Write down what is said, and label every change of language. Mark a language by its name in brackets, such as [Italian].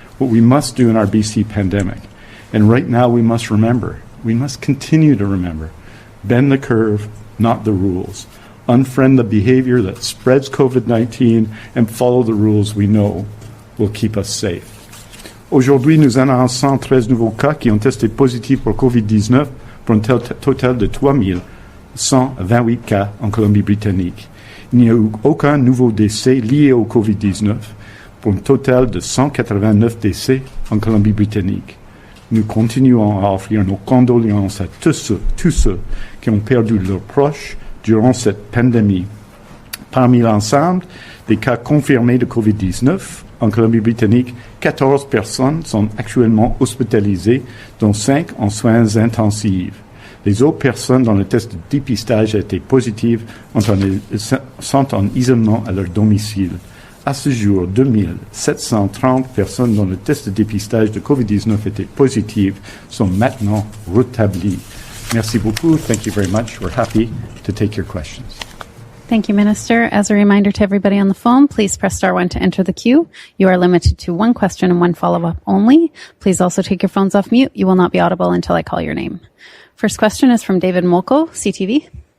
[English] What we must do in our BC pandemic. And right now we must continue to remember, bend the curve, not the rules. Unfriend the behavior that spreads COVID-19 and follow the rules we know will keep us safe. [French] Aujourd'hui, nous annonçons 13 nouveaux cas qui ont testé positifs pour COVID-19 pour un total de 3,128 cas en Colombie-Britannique. Il n'y a eu aucun nouveau décès lié au COVID-19 pour un total de 189 décès en Colombie-Britannique. Nous continuons à offrir nos condoléances à tous ceux qui ont perdu leurs proches durant cette pandémie. Parmi l'ensemble des cas confirmés de COVID-19 en Colombie-Britannique, 14 personnes sont actuellement hospitalisées, dont 5 en soins intensifs. Les autres personnes dont le test de dépistage a été positif sont en isolement à leur domicile. À ce jour, 2730 personnes dont le test de dépistage de COVID-19 était positif sont maintenant rétablies. Merci beaucoup. [English] Thank you very much. We're happy to take your questions. Thank you, Minister. As a reminder to everybody on the phone, please press star 1 to enter the queue. You are limited to one question and one follow-up only. Please also take your phones off mute. You will not be audible until I call your name. First question is from David Molko, CTV.